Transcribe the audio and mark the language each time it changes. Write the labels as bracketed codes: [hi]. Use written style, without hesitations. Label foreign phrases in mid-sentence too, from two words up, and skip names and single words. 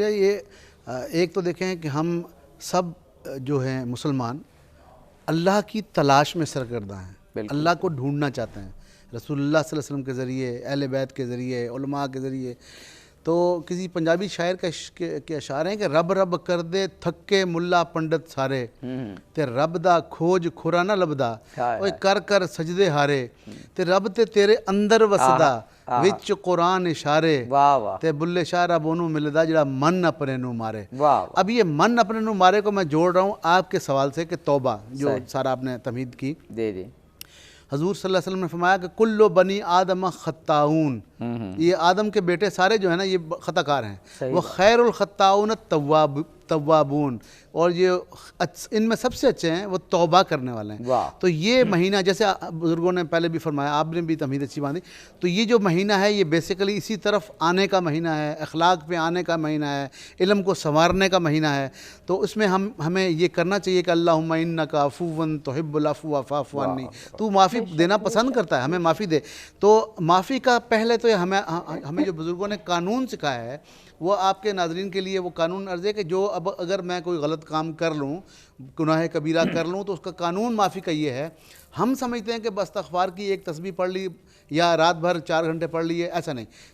[ur] یہ ایک تو دیکھیں کہ ہم سب جو ہیں مسلمان اللہ کی تلاش میں سرگردہ ہیں, اللہ کو ڈھونڈنا چاہتے ہیں, رسول اللہ صلی اللہ علیہ وسلم کے ذریعے, اہل بیت کے ذریعے, علماء کے ذریعے. تو کسی پنجابی شاعر کے اشعار ہیں کہ [pa] رب رب کر دے تھکے ملا پنڈت سارے, تے رب دا کھوج کھرا نہ لبدا, اوے کر کر سجدے ہارے, تے رب تے تیرے اندر وسدا وچ قرآن اشارے, تے بلے شاہ رب اونوں ملدا جڑا من اپنے نو مارے. [ur] اب یہ [pa] من اپنے نو مارے [ur] کو میں جوڑ رہا ہوں آپ کے سوال سے کہ توبہ جو سارا آپ نے تمہید کی. حضور صلی اللہ علیہ وسلم نے فرمایا کہ [ar] کلو بنی آدم خطاؤن, [ur] یہ آدم کے بیٹے سارے جو ہیں نا یہ خطا کار ہیں. وہ [ar] خیر الخطاؤن توابون, [ur] اور یہ ان میں سب سے اچھے ہیں وہ توبہ کرنے والے ہیں. تو یہ مہینہ جیسے بزرگوں نے پہلے بھی فرمایا, آپ نے بھی تمہید اچھی باندھی, تو یہ جو مہینہ ہے یہ بیسیکلی اسی طرف آنے کا مہینہ ہے, اخلاق پہ آنے کا مہینہ ہے, علم کو سنوارنے کا مہینہ ہے. تو اس میں ہمیں یہ کرنا چاہیے کہ [ar] اللہم انکا عفو تحب العفو فاعف عنی, [ur] تو معافی دینا پسند کرتا ہے, ہمیں معافی دے. تو معافی کا پہلے تو ہمیں جو بزرگوں نے قانون سکھایا ہے وہ آپ کے ناظرین کے لیے وہ قانون عرض ہے کہ جو اب اگر میں کوئی غلط کام کر لوں, گناہ کبیرہ کر لوں, تو اس کا قانون معافی کا یہ ہے. ہم سمجھتے ہیں کہ بس استغفار کی ایک تسبیح پڑھ لی یا رات بھر 4 گھنٹے پڑھ لیے, ایسا نہیں.